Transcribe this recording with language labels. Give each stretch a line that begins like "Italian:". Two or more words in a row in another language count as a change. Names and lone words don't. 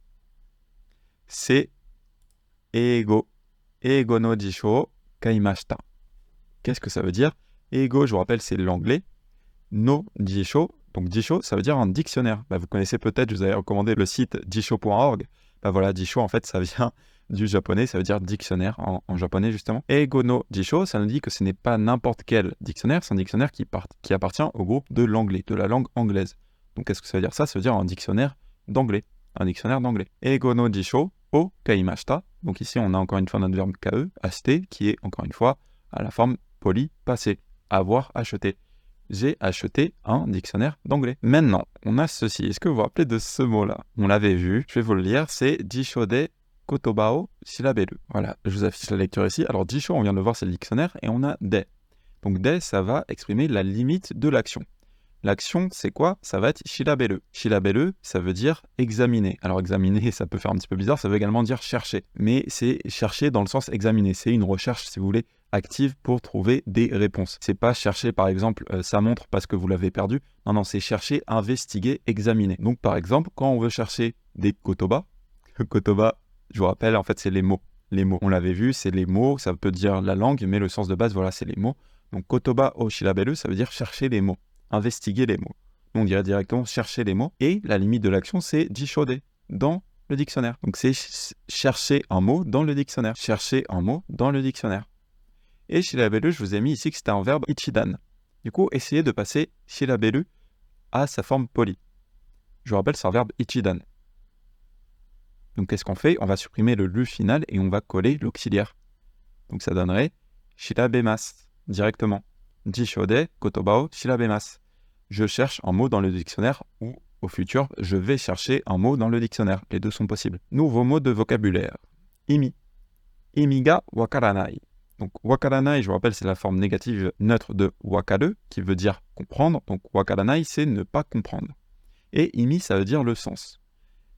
Japanese: C'est 英語。英語の辞書買いました.
French: Qu'est-ce que ça veut dire? Eigo, je vous rappelle, c'est l'anglais.
Japanese: の辞書,
French: donc jisho, ça veut dire un dictionnaire. Vous connaissez peut-être, je vous avais recommandé le site jisho.org. Voilà, jisho, en fait, ça vient du japonais, ça veut dire dictionnaire en japonais, justement.
Japanese: 英語の辞書,
French: ça nous dit que ce n'est pas n'importe quel dictionnaire, c'est un dictionnaire qui appartient au groupe de l'anglais, de la langue anglaise. Donc, qu'est-ce que ça veut dire? Ça veut dire un dictionnaire d'anglais. Un dictionnaire d'anglais.
Japanese: 英語の辞書を買いました.
French: Donc, ici, on a encore une fois notre verbe kae, acheter, qui est encore une fois à la forme poli passé. Avoir acheté. J'ai acheté un dictionnaire d'anglais. Maintenant, on a ceci. Est-ce que vous vous rappelez de ce mot-là? On l'avait vu, je vais vous le lire, c'est
Japanese: 辞書で言葉を調べる.
French: Voilà, je vous affiche la lecture ici. Alors, jisho, on vient de le voir, c'est le dictionnaire, et on a de. Donc, de, ça va exprimer la limite de l'action. L'action, c'est quoi? Ça va être shilaberu. Shilaberu, ça veut dire examiner. Alors, examiner, ça peut faire un petit peu bizarre, ça veut également dire chercher. Mais c'est chercher dans le sens examiner. C'est une recherche, si vous voulez, active pour trouver des réponses. C'est pas chercher, par exemple, sa montre parce que vous l'avez perdue. Non, c'est chercher, investiguer, examiner. Donc, par exemple, quand on veut chercher des
Japanese: 言葉、言葉,
French: je vous rappelle, en fait, c'est les mots. Les mots, on l'avait vu, c'est les mots, ça peut dire la langue, mais le sens de base, voilà, c'est les mots. Donc,
Japanese: 言葉を調べる,
French: ça veut dire chercher les mots, investiguer les mots. On dirait directement chercher les mots. Et la limite de l'action, c'est jishode, dans le dictionnaire. Donc, c'est chercher un mot dans le dictionnaire. Chercher un mot dans le dictionnaire. Et shilaberu, je vous ai mis ici que c'était un verbe ichidan. Du coup, essayez de passer shilaberu à sa forme polie. Je vous rappelle, c'est un verbe ichidan. Donc, qu'est-ce qu'on fait? On va supprimer le lu final et on va coller l'auxiliaire. Donc, ça donnerait shirabemasu directement.
Japanese: 辞書で言葉を調べます.
French: Je cherche un mot dans le dictionnaire ou, au futur, je vais chercher un mot dans le dictionnaire. Les deux sont possibles. Nouveau mot de vocabulaire.
Japanese: 意味。意味が分からない.
French: Donc, wakaranai, je vous rappelle, c'est la forme négative neutre de wakaru, qui veut dire comprendre. Donc, wakaranai, c'est ne pas comprendre. Et imi, ça veut dire le sens.